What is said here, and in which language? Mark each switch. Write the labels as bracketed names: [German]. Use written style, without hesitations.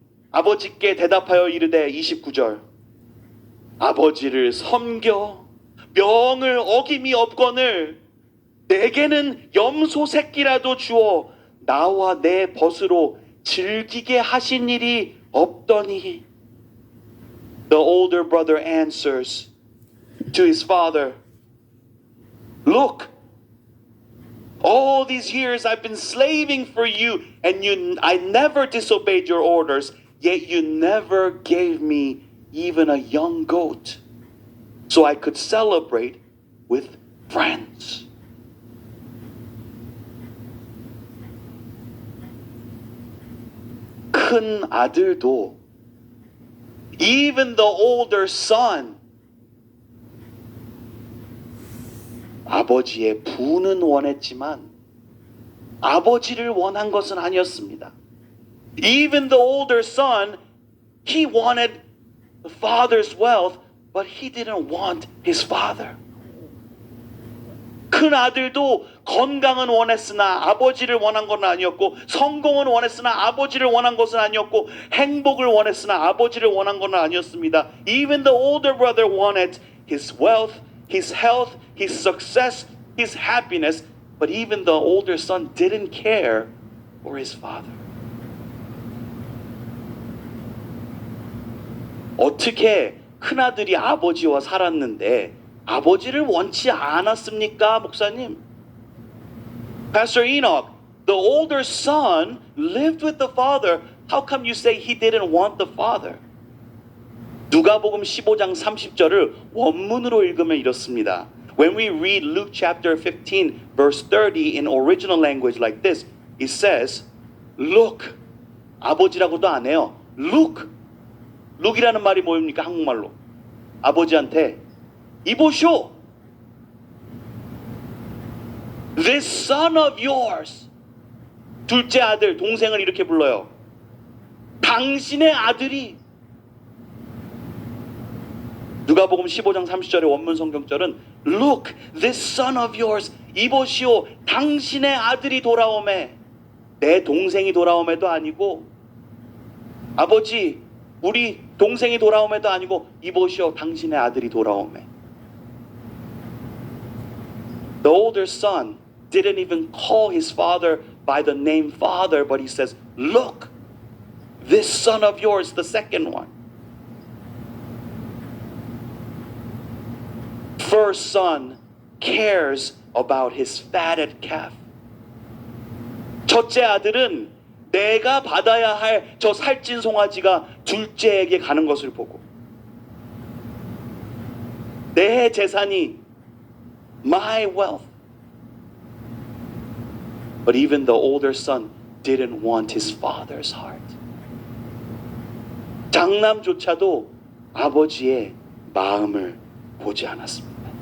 [Korean] 아버지께 대답하여 이르되 29절. 아버지를 섬겨 명을 어김이 없거늘 내게는 염소 새끼라도 주어 나와 내 벗으로 즐기게 하신 일이 없더니. [English] The older brother answers to his father, look, all these years I've been slaving for you and I never disobeyed your orders, yet you never gave me even a young goat so I could celebrate with friends. [Korean] 큰 아들도, [English] even the older son, [Korean] 아버지의 부는 원했지만 아버지를 원한 것은 아니었습니다. [English] Even the older son, he wanted the father's wealth, but he didn't want his father. [Korean] 큰 아들도 건강은 원했으나 아버지를 원한 것은 아니었고, 성공은 원했으나 아버지를 원한 것은 아니었고, 행복을 원했으나 아버지를 원한 것은 아니었습니다. [English] Even the older brother wanted his wealth, his health, his success, his happiness, but even the older son didn't care for his father. [Korean] 어떻게 큰아들이 아버지와 살았는데 아버지를 원치 않았습니까, 목사님? [English] Pastor Enoch, the older son lived with the father. How come you say he didn't want the father? [Korean] 누가복음 15장 30절을 원문으로 읽으면 이렇습니다. [English] When we read Luke chapter 15 verse 30 in original language like this, it says, look, [Korean] 아버지라고도 안 해요. [English] look. [Korean] look이라는 말이 뭐입니까, 한국말로? 아버지한테 이보쇼, [English] this son of yours, [Korean] 둘째 아들, 동생을 이렇게 불러요. 당신의 아들이. 누가복음 15장 30절의 원문 성경절은 [English] Look, this son of yours, [Korean] 이보시오, 당신의 아들이 돌아오매. 내 동생이 돌아오매도 아니고, 아버지, 우리 동생이 돌아오매도 아니고, 이보시오, 당신의 아들이 돌아오매. [English] The older son didn't even call his father by the name father, but he says, look, this son of yours, the second one. First son cares about his fatted calf. [Korean] 첫째 아들은 내가 받아야 할 저 살찐 송아지가 둘째에게 가는 것을 보고, 내 재산이, [English] my wealth. But even the older son didn't want his father's heart. [Korean] 장남조차도 아버지의 마음을 보지 않았습니다.